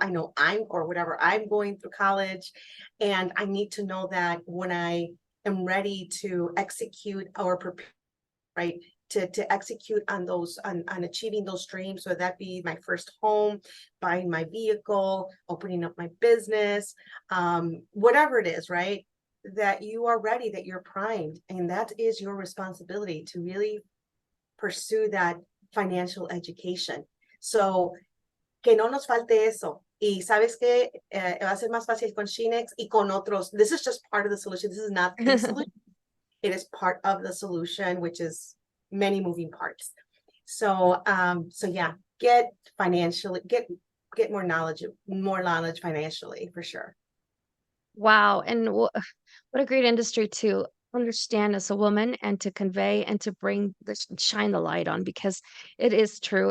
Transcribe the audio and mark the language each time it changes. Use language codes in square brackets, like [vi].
[en] I know I'm going through college. And I need to know that when I am ready to execute or prepare, right, to execute on those, on achieving those dreams, whether that be my first home, buying my vehicle, opening up my business, whatever it is, right, that you are ready, that you're primed. And that is your responsibility to really pursue that financial education. [es] So, que no nos falte eso. Y sabes que va a ser más fácil con Sheenix y con otros. [en] This is just part of the solution. This is not the solution. It is part of the solution, which is many moving parts. So, yeah, get more knowledge financially, for sure. Wow. And what a great industry to understand as a woman and to convey and to bring shine the light on, because it is true.